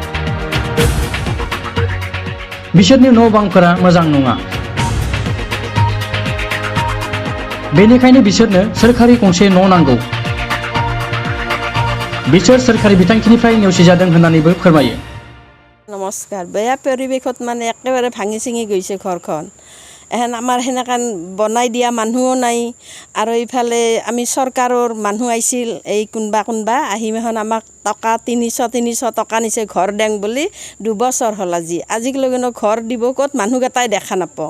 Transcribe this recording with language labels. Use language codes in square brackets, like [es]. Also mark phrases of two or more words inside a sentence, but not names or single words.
[brx] बिसोरनि न' बांफोरा मोजां नङा। बेनिखायनो बिसोरनो सोरखारि गंसे न' नांगौ। बिसोर सोरखारि बिथांखिनिफ्राय नेवसिजादों होननानैबो फोरमायो। नमस्कार। [as] बेয়া পৰিৱেশত মানে একেবাৰে ভাঙি চিঙি গৈছে ঘৰখন। এখন আমাৰ সেনেকৈ বনাই দিয়া মানুহো নাই আৰু ইফালে আমি চৰকাৰৰ মানুহ আহিছিল এই কোনোবা আহি এখন আমাক টকা 300 টকা নিছে ঘৰ দেং বুলি 2 বছৰ হ'ল আজিলৈকে ঘৰ দিব ক'ত মানুহকেইটাই দেখা নাপাওঁ।